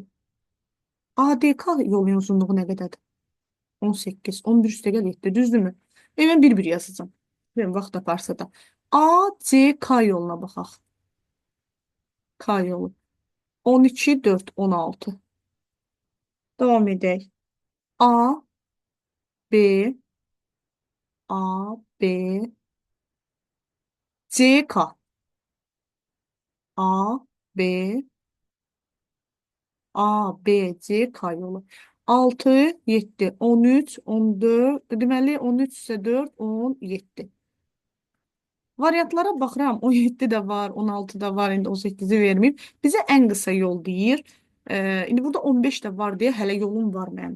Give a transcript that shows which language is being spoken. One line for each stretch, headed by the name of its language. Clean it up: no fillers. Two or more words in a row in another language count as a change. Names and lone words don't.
Azerbaijani: ADK yolun uzunluğu nə qədərdir? 18, 11 üstə gəl 7, düzdürmü? Mən bir-bir yazacağam. Verin, vaxt aparsa da. ACK yoluna baxaq. K yolu. 12, 4, 16. Davam edək. A, B, A, B, C, K. A, B, A, B, C, K yolu. 6, 7, 13, 14, deməli 13 isə 4, 17. Variantlara baxıram, 17 də var, 16 da var, indi 18-i verməyib. Bizə ən qısa yol deyir. İndi burada 15 də var deyə hələ yolum var mənim.